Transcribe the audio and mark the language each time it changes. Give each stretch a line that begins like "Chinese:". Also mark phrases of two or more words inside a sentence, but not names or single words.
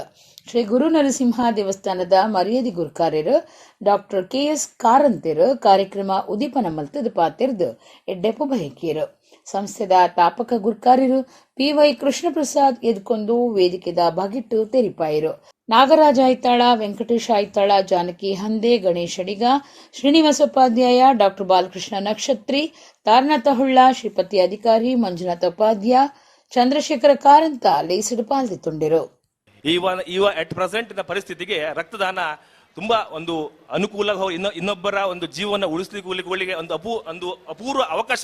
Tulu: ಶ್ರೀ ಗುರು ನರಸಿಂಹ ದೇವಸ್ಥಾನದ ಮರ್ಯಾದಿ ಗುರುಕಾರ್ಯರು ಡಾಕ್ಟರ್ KS ಕಾರಂತರು ಕಾರ್ಯಕ್ರಮ ಉದೀಪನ ಮಲ್ತದ ಪಾತಿರ್ದು ಎಡ್ಡೆಪ್ಪು ಬಯಕಿಯರು. ಸಂಸ್ಥೆದ ತಾಪಕ ಗುರುಕಾರ್ಯರು PY ಕೃಷ್ಣಪ್ರಸಾದ್ ಎದ್ಕೊಂಡು ವೇದಿಕೆದ ಬಗಿಟ್ಟು ತೆರಿಪಾಯಿರು. ನಾಗರಾಜ ಐತಾಳ, ವೆಂಕಟೇಶ ಐತಾಳ, ಜಾನಕಿ ಹಂದೆ, ಗಣೇಶ್ ಅಡಿಗ, ಶ್ರೀನಿವಾಸ ಉಪಾಧ್ಯಾಯ, ಡಾಕ್ಟರ್ ಬಾಲಕೃಷ್ಣ ನಕ್ಷತ್ರಿ, ತಾರನಾಥ ಹುಳ್ಳ, ಶ್ರೀಪತಿ ಅಧಿಕಾರಿ, ಮಂಜುನಾಥ ಉಪಾಧ್ಯಾಯ, ಚಂದ್ರಶೇಖರ ಕಾರಂತ ಲೇಸಿಡು ಪಾಲ್ದಿತ್ತುಂಡಿರು.
Kannada: ಇವ
English: at present
Kannada: ಪರಿಸ್ಥಿತಿಗೆ ರಕ್ತದಾನ ತುಂಬಾ ಒಂದು ಅನುಕೂಲ, ಇನ್ನೊಬ್ಬರ ಒಂದು ಜೀವನ ಉಳಿಸ್ಲಿಕ್ಕೆ ಒಂದು ಅಪೂರ್ವ ಅವಕಾಶ.